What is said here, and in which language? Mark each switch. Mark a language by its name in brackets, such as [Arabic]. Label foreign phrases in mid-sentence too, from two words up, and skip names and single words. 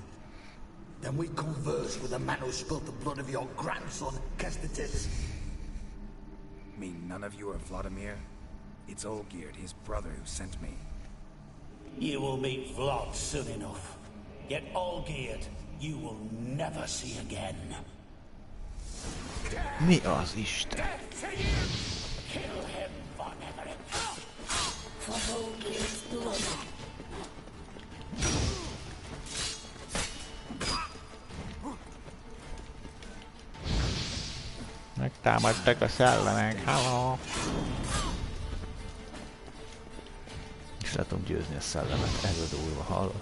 [English] Then we converse with the man who spilled the blood of your grandson, Kestatis. Mean none of you are Vladimir? It's Olgierd, his brother, who sent me. You will meet Vlad soon enough. Yet Olgierd, you will never see again. [Hungarian] Mi az Isten? [English] Kill him, von Everek. For Olgierd's blood. [Hungarian] Megtámadtak a szellemek, halló! És le tudom győzni a szellemet, ez a durva, hallod?